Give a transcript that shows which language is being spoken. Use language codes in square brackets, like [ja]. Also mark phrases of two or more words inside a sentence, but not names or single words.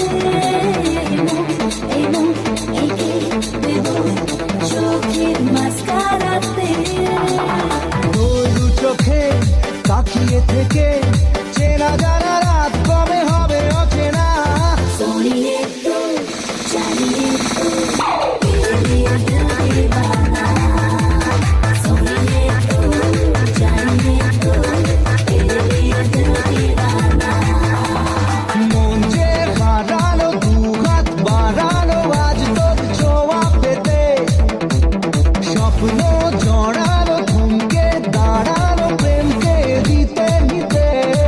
[bn] এই মন এঁকে দেব চোখের মাস্কারাতে। দু চোখে তাকিয়ে থেকে চেনা জানা রাত কবে হবে অচেনা। [hi] सोनिए तो जानिए तो तेरे लिए दिल दीवाना। सोनिए तो जानिए तो तेरे लिए दिल दीवाना। [bn] মন যে হারানো দু হাত বাড়ানো আজ তোর ছোঁয়া পেতে, স্বপ্ন জড়ানো থমকে দাঁড়ানো প্রেমকে দিতে নিতে।